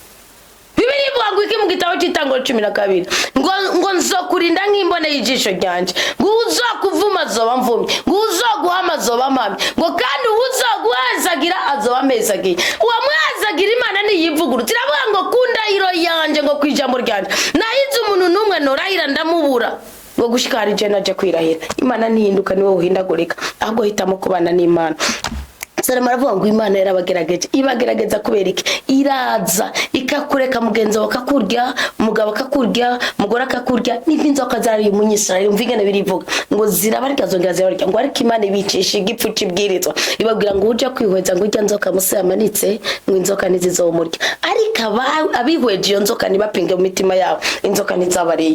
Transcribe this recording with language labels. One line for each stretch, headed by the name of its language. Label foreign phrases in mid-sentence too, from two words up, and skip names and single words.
Rundi: Bibiri ivuga ngo iki mu gitabo cy'Itanguriro 12 ngo nzokurinda nk'imbone y'ijisho ryanje, ngo uzokuvuma azoba mvumye, ngo uzoguhama azoba mpamye, ngo kandi uzoguhazagira azoba mezagiye. Uwo mwazagira Imana niyivugurutse iravuga ngo kundahiro yanje ngo kwijambo ryanje nahize umuntu numwe norahira ndamubura ngo gushikara je naje kwirahira. Imana ntihinduka niwe uhindagurika, ahubwo hitamo kubana n'Imana. Salama aravuga ngo Imana yarabagerageje, ibagerageza kubera iki? Iraza ikakureka mugenzi wawe akakurya, umugabo akakurya, umugore akakurya, n'inzoka zari mu Isirayeli umvigane birivuga ngo zirabarya zongera zirabarya, ngo ariko Imana ibicisha igipfu cibwirizwa ibabwira ngo uje kwihweza ngo ujya nzoka Musa yamanitse ngo inzoka nizizomurya, ariko abihweje iyo nzoka nibapinge mu mitima yabo inzoka nizabariye.